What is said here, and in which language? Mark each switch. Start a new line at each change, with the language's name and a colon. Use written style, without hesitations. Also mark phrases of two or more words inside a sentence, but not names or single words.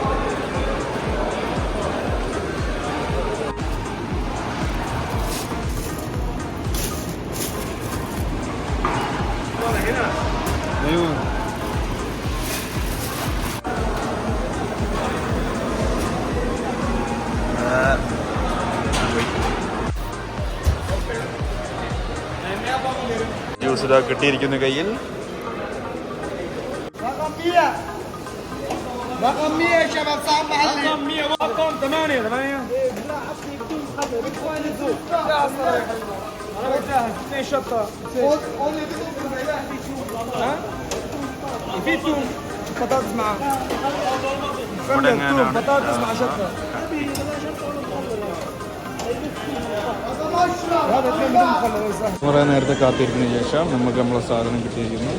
Malayalam: ജ്യൂസ് ഇതാ കിട്ടിയിരിക്കുന്നു കയ്യിൽ.
Arabic: رقم 100 يا شباب صعب محلي. رقم 100 رقم 8 انا جاهز 2 شطه. قول لي ها في توم بطاطس معاه.
Malayalam: ഇവിടെ എങ്ങനെയാണ്?
Arabic: بطاطس مع شطه. هذا 2 بدون مخلل.
Malayalam: കുറേ നേരത്തെ കാത്തിരിക്കുന്നതിന് ശേഷം നമുക്ക് നമ്മളെ സാധനം കിട്ടിയിരിക്കുന്നു.